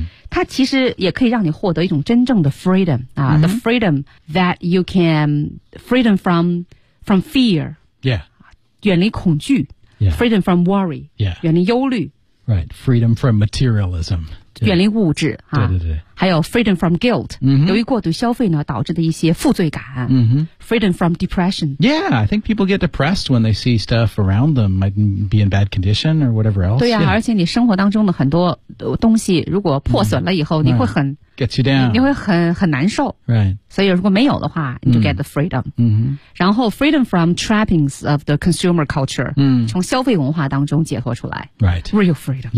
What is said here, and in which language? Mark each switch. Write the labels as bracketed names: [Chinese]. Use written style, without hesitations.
[Chinese] 它其实也可以让你获得一种真正的 [English] freedom, the freedom that you can, freedom from fear. Yeah. [Chinese] 远离恐惧。 [English] Yeah. Freedom from worry. Yeah. [Chinese] 远离忧虑。 [English] Right, freedom from materialism. [Chinese] 远离物质、啊、对对对。还有 [English] freedom from guilt,、 mm-hmm. [Chinese] 由于过度消费呢导致的一些负罪感。 Mm-hmm. [English] Freedom from depression. Yeah, I think people get depressed when they see stuff around them might be in bad condition or whatever else. [Chinese] 对啊、 [English] yeah. [Chinese] 而且你生活当中的很多东西如果破损了以后、mm-hmm. 你会很、 [English] right. Gets you down. [Chinese] 你会很难受。 [English] Right. [Chinese] 所以如果没有的话你就 [English] get the freedom. 嗯、mm-hmm. [Chinese] 然后 [English] freedom from trappings of the consumer culture. 嗯、mm-hmm. [Chinese] 从消费文化当中解脱出来。 [English] Right. Real freedom.